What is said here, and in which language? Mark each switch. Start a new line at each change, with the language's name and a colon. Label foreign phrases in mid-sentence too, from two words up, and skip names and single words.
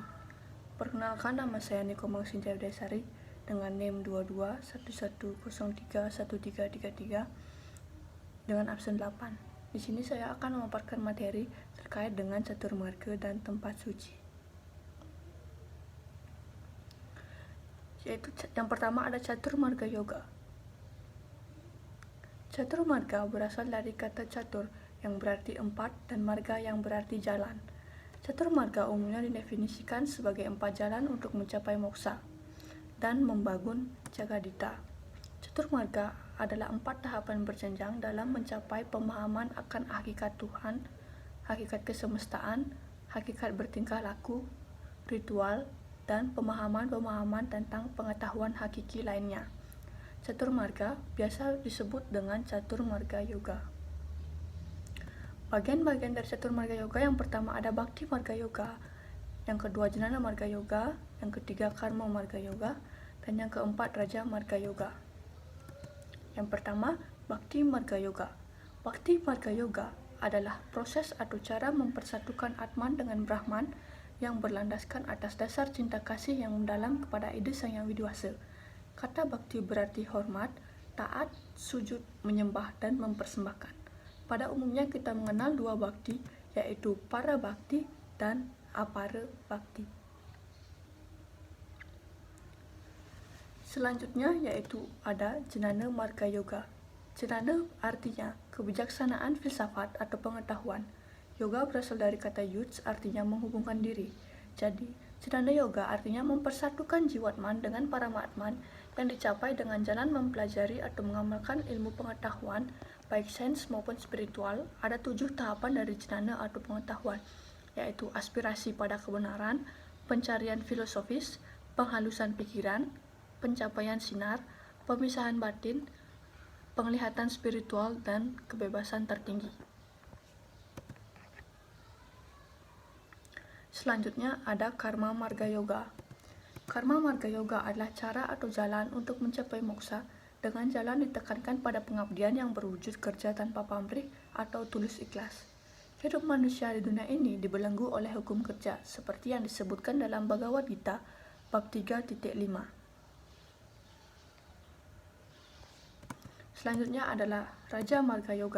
Indonesian: Perkenalkan, nama saya Niko Mangsinjaya Dasari dengan NIM 2211031333 dengan absen 8. Di sini saya akan memaparkan materi terkait dengan catur marga dan tempat suci. Yaitu yang pertama ada catur marga yoga. Catur marga berasal dari kata catur yang berarti 4 dan marga yang berarti jalan. Catur marga umumnya didefinisikan sebagai 4 jalan untuk mencapai moksa dan membangun jagadita. Catur marga adalah 4 tahapan berjenjang dalam mencapai pemahaman akan hakikat Tuhan, hakikat kesemestaan, hakikat bertingkah laku, ritual, dan pemahaman-pemahaman tentang pengetahuan hakiki lainnya. Catur marga biasa disebut dengan catur marga yoga. Bagian-bagian dari catur marga yoga yang pertama ada bakti marga yoga, yang kedua jnana marga yoga, yang ketiga karma marga yoga, dan yang keempat raja marga yoga. Yang pertama, bakti marga yoga. Bakti marga yoga adalah proses atau cara mempersatukan Atman dengan Brahman yang berlandaskan atas dasar cinta kasih yang mendalam kepada ide Sang Yang Widiwasa. Kata bakti berarti hormat, taat, sujud, menyembah, dan mempersembahkan. Pada umumnya kita mengenal dua bakti, yaitu para bakti dan apara bakti. Selanjutnya yaitu ada jnana marga yoga. Jnana artinya kebijaksanaan filsafat atau pengetahuan. Yoga berasal dari kata yuj, artinya menghubungkan diri. Jadi, jnana yoga artinya mempersatukan jiwatman dengan paramatman yang dicapai dengan jalan mempelajari atau mengamalkan ilmu pengetahuan, baik sains maupun spiritual. Ada 7 tahapan dari jnana atau pengetahuan, yaitu aspirasi pada kebenaran, pencarian filosofis, penghalusan pikiran, pencapaian sinar, pemisahan batin, penglihatan spiritual, dan kebebasan tertinggi. Selanjutnya ada karma marga yoga. Karma marga yoga adalah cara atau jalan untuk mencapai moksa dengan jalan ditekankan pada pengabdian yang berwujud kerja tanpa pamrih atau tulus ikhlas. Hidup manusia di dunia ini dibelenggu oleh hukum kerja seperti yang disebutkan dalam Bhagavad Gita bab 3.5. Selanjutnya adalah Raja Marga Yoga.